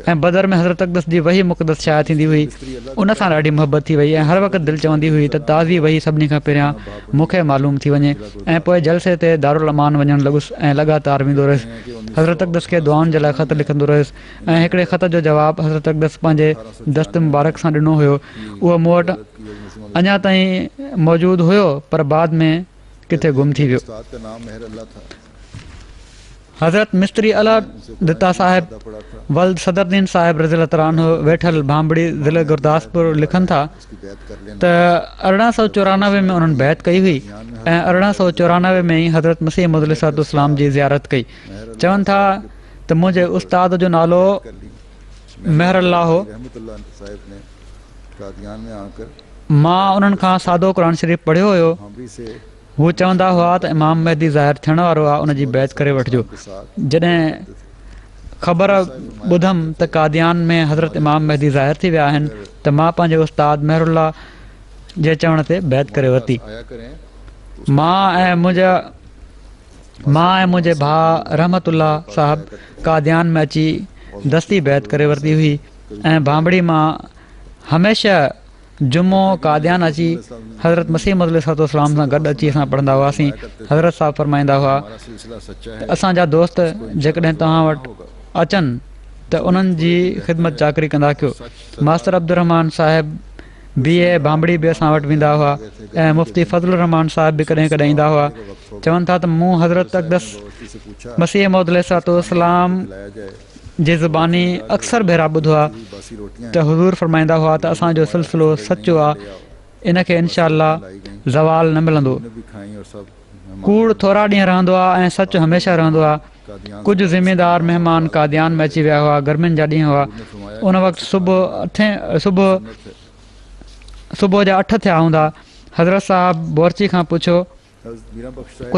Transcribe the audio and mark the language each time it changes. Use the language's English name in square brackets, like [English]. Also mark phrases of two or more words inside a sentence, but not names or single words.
[Sindhi] ऐं बदर में हज़रत अक़दस जी वही मुक़दस शाया थींदी हुई उन सां ॾाढी मुहबत थी वई ऐं हर वक़्तु दिलि चवंदी हुई त ताज़ी वही सभिनी खां पहिरियां मूंखे मालूम थी वञे ऐं पोइ जलसे ते दारुल अमान वञणु लॻुसि ऐं लॻातार वेंदो रहियुसि हज़रत अक़दस खे दुआउनि जे लाइ ख़त लिखंदो रहियुसि ऐं हिकिड़े ख़त जो जवाबु हज़रत अक़दस पंहिंजे दस्त मुबारक सां ॾिनो हुयो उहो मूं वटि अञा ताईं मौजूदु हुयो पर बाद में किथे गुम थी वियो [Urdu] استاد کا نام مہر اللہ تھا. [Sindhi] हज़रत मिस्त्री अला दिता साहिब वल्द सदरुद्दीन साहिब [Arabic] رضي الله تعالى عنه [Sindhi] वेठल भांबड़ी ज़िले गुरदासपुर लिखनि था [Urdu] اس کی بیعت کر لینا. [Sindhi] त 1894 में उन्हनि बैत कई हुई ऐं 1894 में ई हज़रत मसीह मौद अलैहिस्सलाम जी ज़ियारत कई। चवनि था त मुंहिंजे उस्ताद जो नालो मेहर अल्लाह हो। [Urdu] رحمت اللہ صاحب نے قادیان میں آ کر [Sindhi] मां उन्हनि खां सादो क़ुरान शरीफ़ पढ़ियो हुयो। [Urdu] بھانبڑی سے [Sindhi] हू चवंदा हुआ त इमाम महदी ज़ाहिर थियण वारो आहे उनजी बैत करे वठिजो। जॾहिं ख़बर ॿुधमि त कादियान में हज़रत इमाम महदी ज़ाहिर थी विया आहिनि त मां पंहिंजे उस्ताद मेहरुल्ला जे चवण ते बैत करे वरिती। [Urdu] آیا کریں [Sindhi] मां ऐं मुंहिंजे भाउ रहमतुल्ला साहिब कादियान में अची दस्ती बैत करे वरिती हुई ऐं भांबड़ी मां हमेशह जुमो कादियान अची हज़रत मसीह मौद अलैहिस्सलाम सां गॾु अची असां पढ़ंदा हुआसीं। हज़रत साहिबु फरमाईंदा हुआ [Urdu] ہمارا سلسلہ سچا ہے. [Sindhi] त असांजा दोस्त जेकॾहिं तव्हां वटि अचनि त उन्हनि जी ख़िदमत चाकरी कंदा कयो। मास्टर अब्दुर्रहमान साहिब BA भांबड़ी बि असां वटि वेंदा हुआ ऐं मुफ़्ती फज़लुर रहमान साहिब बि कॾहिं कॾहिं ईंदा हुआ। चवनि था त मूं हज़रत अक़दस [Urdu] سے پوچھا [Sindhi] मसीह मौद अलैहिस्सलाम [Urdu] لایا جائے [Sindhi] जी ज़ुबानी अक्सर भेरा ॿुधो आहे [Urdu] باسی روٹیاں [Sindhi] त हुज़ूर फरमाईंदा हुआ त असांजो सिलसिलो सचो आहे इनखे इनशाअल्लाह ज़वाल न मिलंदो। [Urdu] بھی کھائی اور سب [Sindhi] कूड़ थोरा ॾींहं रहंदो आहे ऐं सच हमेशह रहंदो आहे। कादियान कुझु ज़िमेदार महिमान कादियान में अची विया हुआ गर्मियुनि जा ॾींहं हुआ उन वक़्तु सुबुह जा 8 थिया हूंदा। हज़रत साहिबु बोरची खां पुछो मीरा बख्श साहिब